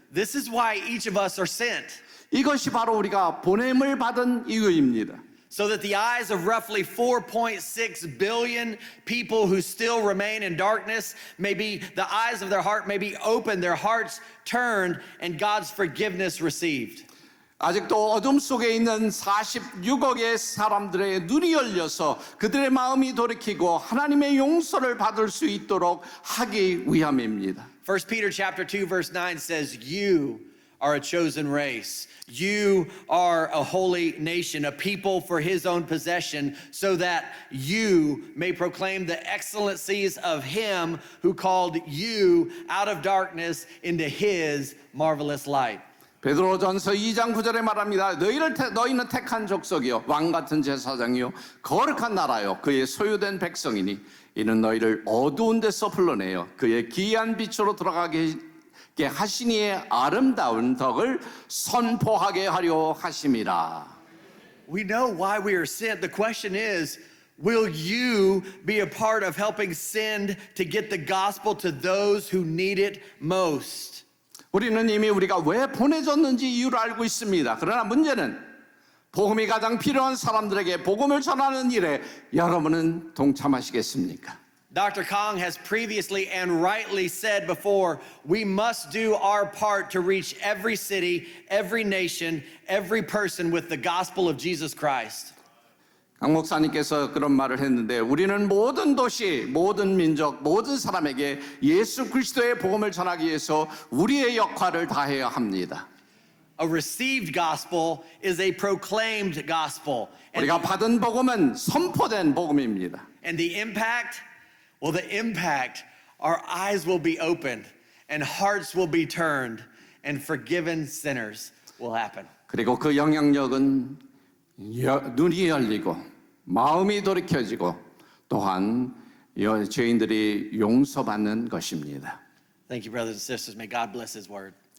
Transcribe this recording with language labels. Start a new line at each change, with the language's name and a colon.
English: This is why each of us are sent.
Korean: 이것이 바로 우리가 보냄을 받은 이유입니다.
English: So that the eyes of roughly 4.6 billion people who still remain in darkness may be, the eyes of their heart may be opened, their hearts turned, and God's forgiveness received.
Korean: 아직도 어둠 속에 있는 46억의 사람들의 눈이 열려서 그들의 마음이 돌이키고 하나님의 용서를 받을 수 있도록 하기 위함입니다.
English: 1 Peter chapter 2 verse 9 says, "You are a chosen race. You are a holy nation, a people for his own possession, so that you may proclaim the excellencies of him who called you out of darkness into his marvelous light.
Korean: 베드로전서 2장 9절에 말합니다. 너희는 택한 족속이요 왕 같은 제사장이요 거룩한 나라요 그의 소유된 백성이니 이는 너희를 어두운 데서 불러내어 그의 기이한 빛으로 들어가게 하시니의 아름다운 덕을 선포하게 하려 하심이라.
English: We know why we are sent. The question is, will you be a part of helping send to get the gospel to those who need it most?
Korean: 우리는 이미 우리가 왜 보내졌는지 이유를 알고 있습니다. 그러나 문제는 복음이 가장 필요한 사람들에게 복음을 전하는 일에 여러분은 동참하시겠습니까?
English: Dr. Kong has previously and rightly said before, we must do our part to reach every city, every nation, every person with the gospel of Jesus Christ.
Korean: 강 목사님께서 그런 말을 했는데 우리는 모든 도시, 모든 민족, 모든 사람에게 예수 그리스도의 복음을 전하기 위해서 우리의 역할을 다해야 합니다.
English: A received gospel is a proclaimed gospel.
Korean: 우리가 받은 복음은 선포된 복음입니다.
English: And the impact, well, the impact, our eyes will be opened and hearts will be turned and forgiven sinners will happen.
Korean: 그리고 그 영향력은 눈이 열리고 마음이 돌이켜지고 또한 죄인들이 용서받는 것입니다.
English: Thank you, brothers and sisters. May God bless his word.